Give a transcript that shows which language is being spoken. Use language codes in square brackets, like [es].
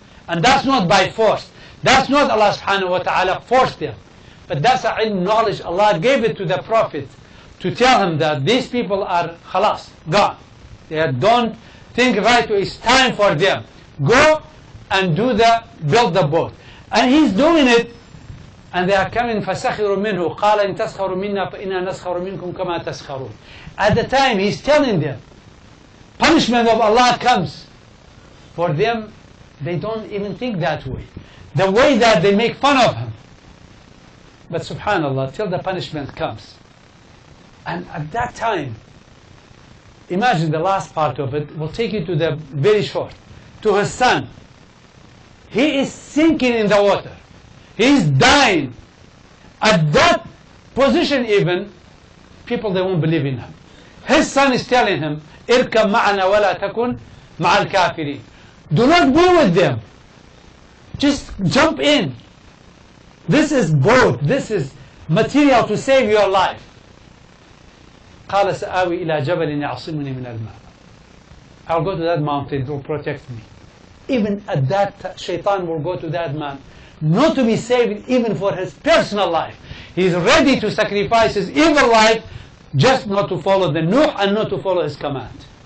[en] And that's not by force. That's not Allah subhanahu wa ta'ala forced them. But that's a ilm, knowledge. Allah gave it to the Prophet to tell him that these people are khalas, gone. They don't think right way. It's time for them. Go and build the boat. And he's doing it, and they are coming, [ar] فَسَخِرُوا مِنْهُ قَالَ إِن تَسْخَرُوا مِنَّا فَإِنَّا نَسْخَرُ مِنْكُمْ كَمَا تَسْخَرُونَ. [en] At the time, he's telling them, punishment of Allah comes. For them, they don't even think that way. The way that they make fun of him. But subhanallah, till the punishment comes. And at that time, imagine the last part of it, will take you to the very short, to his son. He is sinking in the water. He is dying. At that position even, people, they won't believe in him. His son is telling him, [ar] اركب معنا ولا تكن مع الكافرين. [en] Do not be with them. Just jump in. This is boat. This is material to save your life. [ar] قال سآوي إلى جبل يعصمني من الماء. [en] I'll go to that mountain, it will protect me. Even at that, shaitan will go to that man, not to be saved even for his personal life. He's ready to sacrifice his evil life just not to follow the Nuh and not to follow his command.